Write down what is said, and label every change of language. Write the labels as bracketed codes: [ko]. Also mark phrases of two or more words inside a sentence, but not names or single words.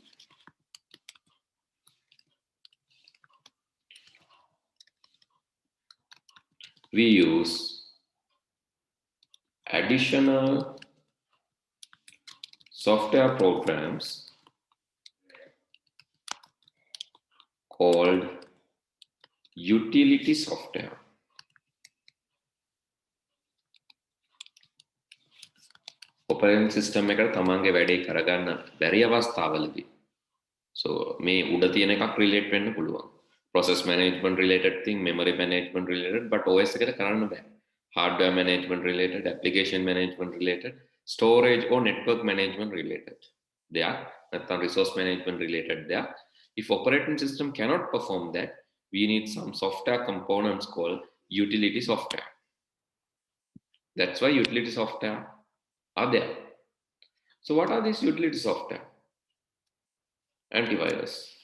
[en] we use additional software programs called utility software. Operating system [si] එකට තමන්ගේ වැඩේ කරගන්න බැරි අවස්ථාවලදී, so මේ උඩ තියෙන එකක් relate වෙන්න පුළුවන්. [en] Process management related thing, memory management related, but OS [si] එකට කරන්න බෑ. [en] Hardware management related, application management related, storage or network management related. [si] දෙයක් නැත්නම් [en] resource management related [si] දෙයක්. [en] If operating system cannot perform that, we need some software components called utility software. That's why utility software are there. So what are these utility software? Antivirus.